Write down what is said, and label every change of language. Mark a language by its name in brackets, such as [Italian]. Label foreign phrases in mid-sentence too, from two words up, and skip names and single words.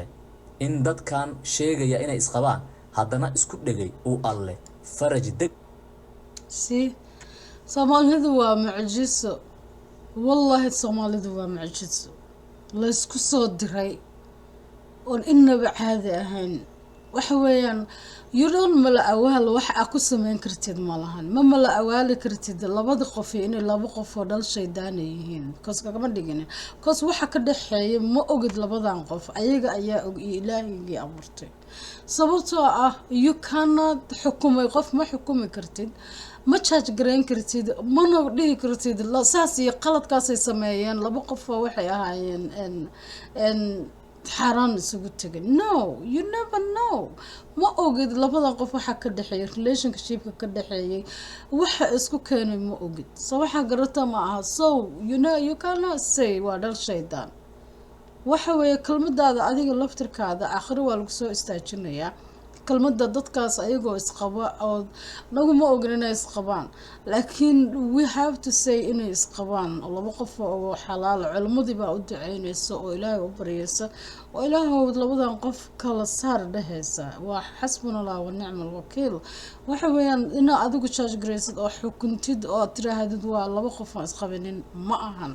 [Somali] in dadkan sheegaya inay isqabaan haddana isku dhegay uu alle faraj deg si Soomaalidu waa mucjiso, wallahi Soomaalidu waa mucjiso laysku soo diray oon inaba caadi ahayn. waxa weeyaan [English] you don't [Somali] mala awaal wax aad ku samayn kartid ma lahan, ma mala awaali kartid labada qof inay laba qof oo dhal shaydaan yihiin because kagama dhigin because waxa ka dhaxeeya ma ogid labadan qof, ayaga ayaa og iyo ilaahigii abuurtay. sababtoo ah [English] you cannot [Somali] xukumay qof, ma xukumi kartid, ma judge gareyn kartid, mana dhihi kartid saas iyo qaladkaasay sameeyeen laba qof oo waxay ahaayeen xaaraan isugu tegay. [English] No, you never know. [Somali] ma ogid labada qof waxa ka dhaxeeyay relationshipka ka dhaxeeyay waxa isku keenay ma ogid, so waxa garata ma aha. [English] So you cannot say [Somali] waa dhal shaydaan. waxa weeye kelmadaada adiga laftirkaada aakhiro waa lagu soo istaajinayaa. kelmada dadkaas ayagoo isqaba oo naguma ogin inay isqabaan, laakiin [English] we have to say [Somali] inay isqabaan oo laba qof oo xalaal culimadii baa u duceynaysa oo ilaahay u baryaysa oo ilaahay labadan qof kala saar dhehaysa. waa [Arabic] حسبنا الله ونعم الوكيل. [Somali] waxa weeyaan inaa adigu judge garaysid oo xukuntid oo tiraahdid waa laba qof aan isqabinin ma ahan.